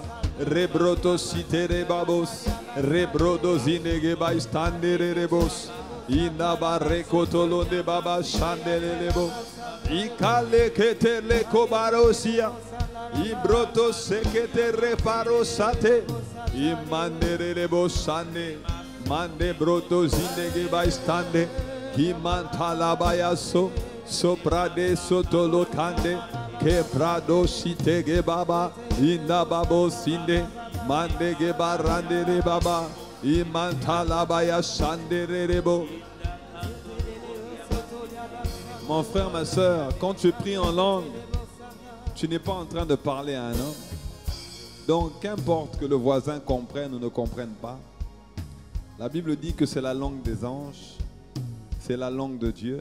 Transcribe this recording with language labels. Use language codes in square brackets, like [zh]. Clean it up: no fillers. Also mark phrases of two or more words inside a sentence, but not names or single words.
[fr] Rebroto sitere babos, rebrodo zinege baistandere rebos, inabare kotolo de baba shandere lebo, ikale kete le kobarosia, ibroto sekete reparosate, imandere lebo sane, mande broto zinege baistande, imantala bayaso, soprade sotolo kande. Que prado shitege baba inababo sinde mandege barande baba imantala baya shandere rebo. Mon frère, ma soeur, quand tu pries en langue, tu n'es pas en train de parler à un homme. Donc qu'importe que le voisin comprenne ou ne comprenne pas, la Bible dit que c'est la langue des anges, c'est la langue de Dieu.